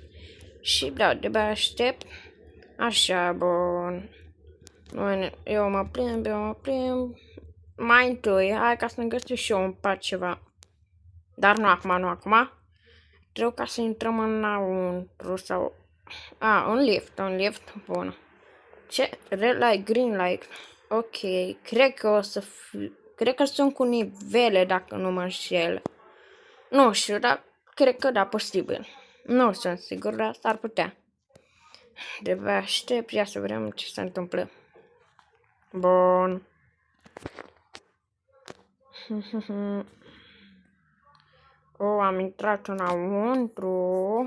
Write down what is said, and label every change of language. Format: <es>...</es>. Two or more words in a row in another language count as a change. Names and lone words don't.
<ro>Și da, de-abia aștept. Așa, bun. Eu mă plimb. Mai întâi, hai ca să ne găsesc și eu un pat ceva. Dar nu acum. Trebuie ca să intrăm înăuntru sau... un lift, bun. Ce?</ro> <en>Red light, green light.</en> <ro>Ok, cred că sunt cu nivele dacă nu mă înșel. Nu știu, dar cred că da, posibil. Nu sunt sigur, dar s-ar putea. De-abia aștept, ia să vedem ce se întâmplă. Bun. Am intrat înăuntru.</ro>